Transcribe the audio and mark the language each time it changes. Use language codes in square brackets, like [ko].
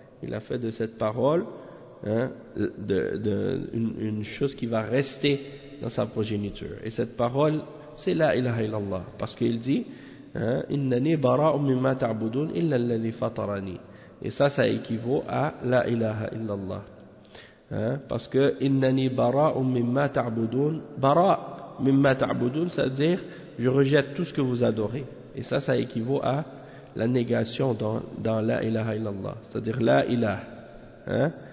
[fr] Il a fait de cette parole, hein, une chose qui va rester dans sa progéniture. Et cette parole, c'est la ilaha illallah, parce qu'il dit, [ar] إنني براء مما تعبدون إلا الذي فطرني. [fr] Et ça, ça équivaut à la ilaha illallah. Hein? Parce que [ar] إنني براء مما تعبدون. براء مما تعبدون, [fr] c'est-à-dire je rejette tout ce que vous adorez. Et ça, ça équivaut à la négation dans la ilaha illallah, c'est-à-dire la ilaha.